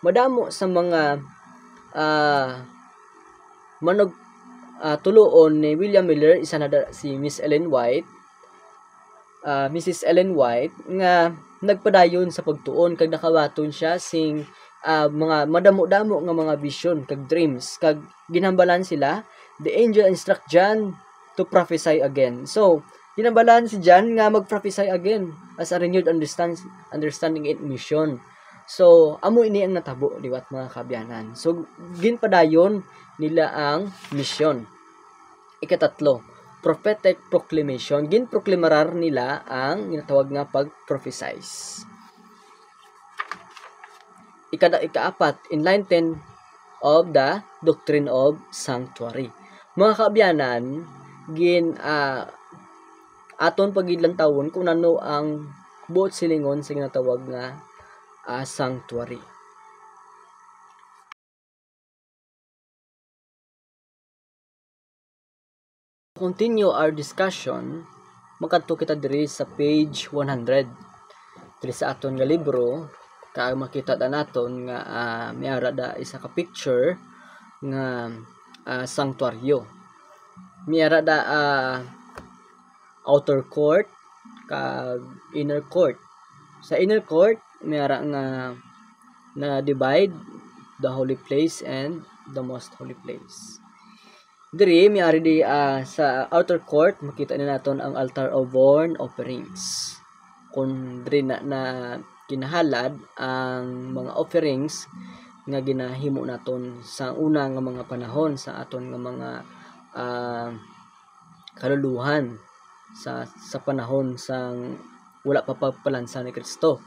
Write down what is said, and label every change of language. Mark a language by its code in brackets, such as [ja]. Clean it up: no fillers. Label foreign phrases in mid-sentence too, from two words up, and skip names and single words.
[hil] But madamo sa mga manog tuloon ni William Miller isa na si Mrs. Ellen White nga nagpadayon sa pagtuon kag nakawaton siya sing mga madamo-damo nga mga vision kag dreams kag ginhambalan sila. [en] The angel instruct John to prophesy again. [hil] So ginhambalan si John nga mag-prophesy [en] again as a renewed understanding in mission. [hil] So amo ini ang natabo liwat mga kabyanan. So ginpadayon nila ang mission. Ikatatlo, [en] prophetic proclamation. [hil] Ginproklamarar nila ang ginatawag nga pag-prophesize. Ikaapat, [en] enlightenment of the doctrine of sanctuary. [hil] Mga kaabyanan, aton pagidlantawon kung ano ang buot silingon sa ginatawag nga sanctuary. [en] Continue our discussion, [hil] makadto kita diri sa page 100 diri sa aton nga libro. Kaya makita ta naton nga miara da isa ka picture nga sanctuaryo. Miara da [en] outer court [hil] kag [en] inner court. [hil] Sa [en] inner court [hil] miara nga na divide [en] the holy place and the most holy place. [hil] Diri miari di sa [en] outer court [hil] makita ni naton ang [en] altar of burnt offerings. [hil] Kung diri na kinahalad ang mga offerings nga ginahimo naton sa una nga mga panahon sa aton nga mga kaluluhan sa panahon sang wala pa pagpalansa ni Kristo.